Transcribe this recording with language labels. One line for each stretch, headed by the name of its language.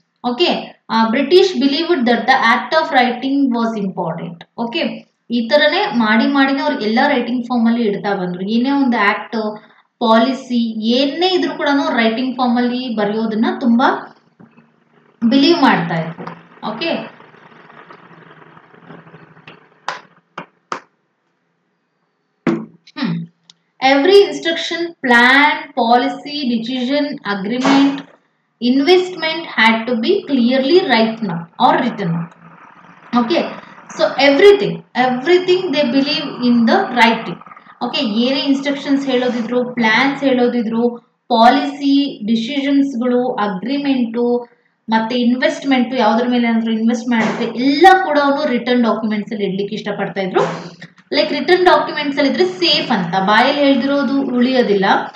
English: Okay, British believed that the act of writing was important.
Kannada: Okay, ಈ ತರನೇ ಮಾಡಿನೇ ಅವ್ರು ಎಲ್ಲ ರೈಟಿಂಗ್ ಫಾರ್ಮ್ ಅಲ್ಲಿ ಇಡ್ತಾ ಬಂದ್ರು. ಏನೇ ಒಂದು ಆಕ್ಟ್, ಪಾಲಿಸಿ ಏನೇ ಇದ್ರು ಕೂಡ ರೈಟಿಂಗ್ ಫಾರ್ಮ್ ಅಲ್ಲಿ ಬರೆಯೋದನ್ನ ತುಂಬಾ ಬಿಲೀವ್ ಮಾಡ್ತಾ ಇದ್ರು.
English: Okay, every instruction, plan, policy, decision, agreement, investment had to be clearly written up. Okay, so everything they believe in the writing.
Kannada: Okay, ಏನೇ ಇನ್ಸ್ಟ್ರಕ್ಷನ್ಸ್ ಹೇಳೋದಿದ್ರು, ಪ್ಲಾನ್ಸ್ ಹೇಳೋದಿದ್ರು, ಪಾಲಿಸಿ, ಡಿಸಿಷನ್ಸ್ಗಳು, ಅಗ್ರಿಮೆಂಟು ಮತ್ತೆ investment, ಯಾವ್ದ್ರ ಮೇಲೆ ಅಂದ್ರೆ invest ಮಾಡುತ್ತೆ ಎಲ್ಲ ಕೂಡ ಅವನು ರಿಟರ್ನ್ ಡಾಕ್ಯುಮೆಂಟ್ಸ್ ಅಲ್ಲಿ ಇಡ್ಲಿಕ್ಕೆ ಇಷ್ಟಪಡ್ತಾ ಇದ್ರು. ಲೈಕ್ ರಿಟರ್ನ್ ಡಾಕ್ಯುಮೆಂಟ್ಸ್ ಅಲ್ಲಿ ಇದ್ರೆ ಸೇಫ್ ಅಂತ, ಬಾಯಲ್ಲಿ ಹೇಳ್ದಿರೋದು ಉಳಿಯೋದಿಲ್ಲ.